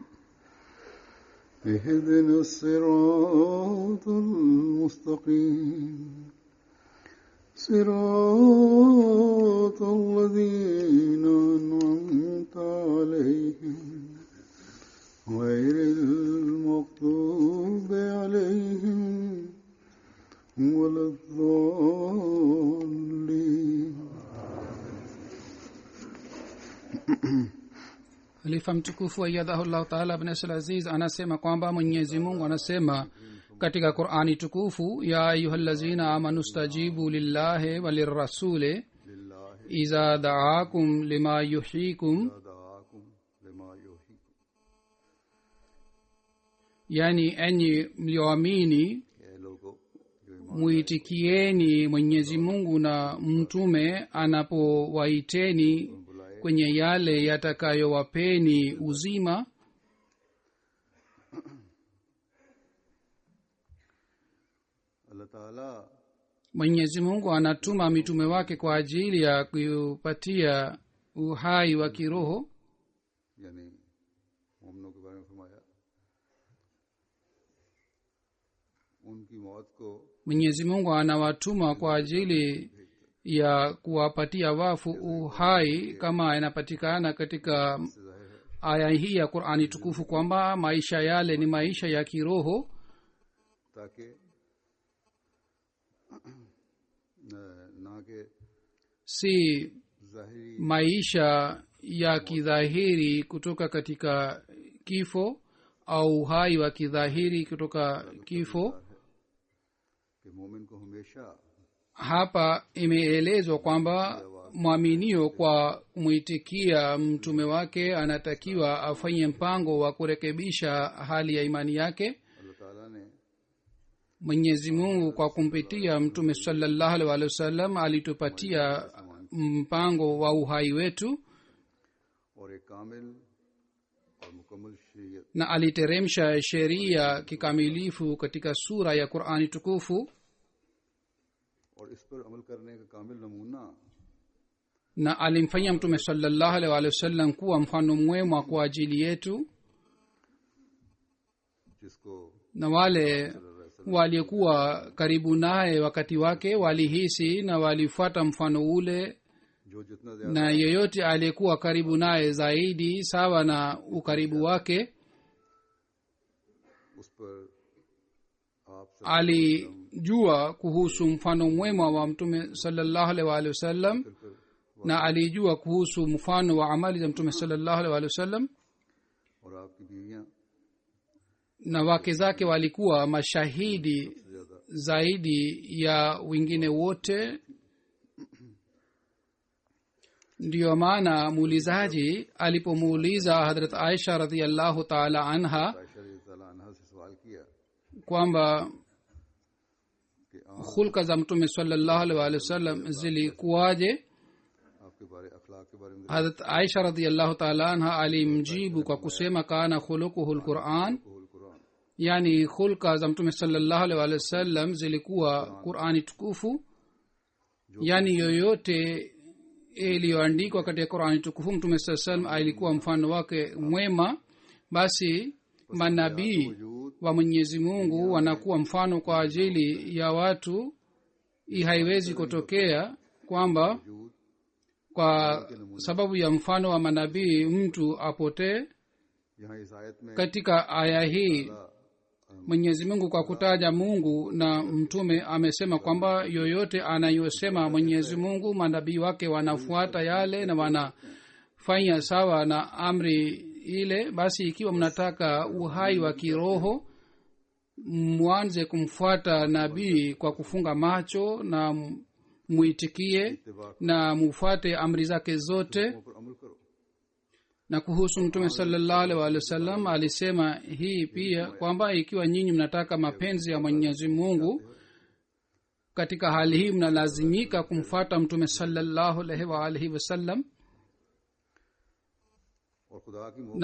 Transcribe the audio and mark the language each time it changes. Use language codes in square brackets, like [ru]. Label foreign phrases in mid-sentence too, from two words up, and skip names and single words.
[ar] اهدنا الصراط المستقيم صراط الذين أنعمت عليهم غير المغضوب عليهم ولا الضالين. [sw] Khalifa mtukufu [ar] أيده الله تعالى [sw] ibn Aziz anasema kwamba Mwenyezi Mungu anasema katika Qur'ani tukufu, [ar] يا أيها الذين آمنوا استجيبوا لله وللرسول إذا دعاكم لما يحييكم, [sw] yani enyi mlioamini muitikieni Mwenyezi Mungu na mtume anapowaiteni kwenye yale yatakayowapeni uzima. Mwenyezi Mungu anatuma mitume wake kwa ajili ya kupatia uhai wa kiroho. [ur] یعنی مومنوں کے بارے میں فرمایا ان کی موت کو [sw] Mwenyezi Mungu anawatuma kwa ajili ya kuwapatia wafu uhai, kama inapatikana katika aya hii ya Qur'ani tukufu kwamba maisha yale ni maisha ya kiroho, [ur] تاکہ نہ کے [sw] si ज़ाहिरी maisha ya kidhahiri kutoka katika kifo au uhai wa kidhahiri kutoka kifo. [ur] کہ مومن کو ہمیشہ [sw] Hapa imeelezwa kwamba mwaminio kwa kumwitikia mtume wake anatakiwa afanye mpango wa kurekebisha hali ya imani yake. [ur] اللہ تعالیٰ نے [sw] Mwenyezi Mungu kwa kumpitia mtume [ar] صلى الله عليه وسلم [sw] alitupatia mpango wa uhai wetu, [ur] اور ایک کامل اور مکمل شریعت [sw] na aliteremsha sheria kikamilifu katika sura ya Qur'ani tukufu, [ur] اور اس پر عمل کرنے کا کامل نمونہ [sw] na alimfanya mtume [ar] صلى الله عليه وسلم [sw] kuwa mfano mwema kwa ajili yetu, जिसको na wale waliokuwa karibu naye wakati wake walihisi na walifuata mfano ule, [ur] جو جتنا زیادہ [sw] na yeyote aliyekuwa karibu naye zaidi sawa na ukaribu wake [ur] اس پر آپ سب [sw] alijua kuhusu mfano mwema wa mtume [ar] صلى الله عليه وسلم, [sw] na alijua kuhusu mfano wa amali za mtume [ar] صلى الله عليه وسلم, [ur] اور آپ کی بیویاں [sw] na wake zake walikuwa mashahidi zaidi ya wengine wote. Ndiyo maana muulizaji alipomuuliza Hadrat Aisha [ar] رضي الله تعالى عنها [ur] عائشہ رضی اللہ عنہا سے سوال کیا [sw] kwamba कि hulka za mtume [ar] صلى الله عليه وسلم [sw] zilikuwaje, [ur] آپ کے بارے اخلاق کے بارے میں [sw] Hadrat Aisha [ar] رضي الله تعالى عنها [sw] alimjibu kwa kusema [ar] كان خلقه القرآن, [sw] कुरान yani hulka za mtume [ar] صلى الله عليه وسلم [sw] zilikuwa Qur'ani tukufu, yani yoyote iliyoandikwa katika Qur'ani tukufu mtume [ar] صلى الله عليه وسلم [sw] alikuwa mfano wake mwema. Basi manabii wa Mwenyezi Mungu wanakuwa mfano kwa ajili ya watu. Hii haiwezi kutokea kwamba kwa sababu ya mfano wa manabii mtu apotee. [ur] یہاں اس آیت میں [sw] Katika aya hii Mwenyezi Mungu kwa kutaja Mungu na mtume amesema kwamba yoyote anayosema Mwenyezi Mungu manabii wake wanafuata yale na wanafanya sawa na amri ile. Basi ikiwa mnataka uhai wa kiroho mwanze kumfuata nabii kwa kufunga macho na muitikie na mufuate amri zake zote. [ur] حکموں پر عمل کرو. [sw] Na kuhusu mtume [ar] صلى الله عليه وسلم [sw] alisema hii pia kwamba ikiwa nyinyi mnataka mapenzi ya mwenyezi mungu, katika hali hii mnalazimika kumfuata mtume [ar] صلى الله عليه وسلم. [ur] اور خدا کی محبت